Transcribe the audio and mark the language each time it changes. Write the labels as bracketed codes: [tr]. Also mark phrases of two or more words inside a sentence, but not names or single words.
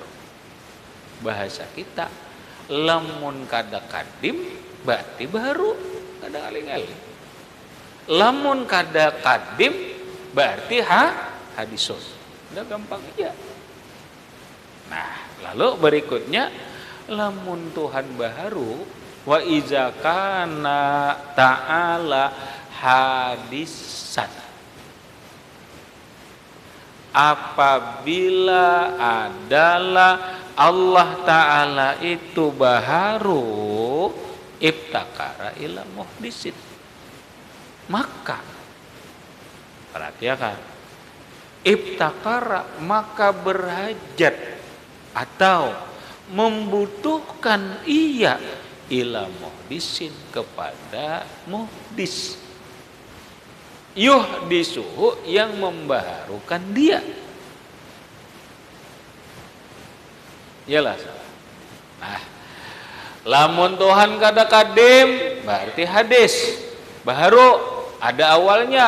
[bjn] Bahasa kita, lamun kada kadim berarti baru, kada aling-aling. Lamun kada kadim berarti hadisun. Udah gampang aja. Nah, lalu berikutnya, lamun Tuhan baharu, [ar] wa iza kana ta'ala hadisan, [id] apabila adalah Allah Ta'ala itu baharu, [ar] ibtakara ila muhdisin, [id] maka perhatikan, ibtakara maka berhajat atau membutuhkan ia [ar] ila muhdisin, [id] kepada muhdis, yuhdisuhu yang membaharukan dia. Iyalah. [bjn] Nah, lamun Tuhan kada kadim berarti hadis baharu, ada awalnya.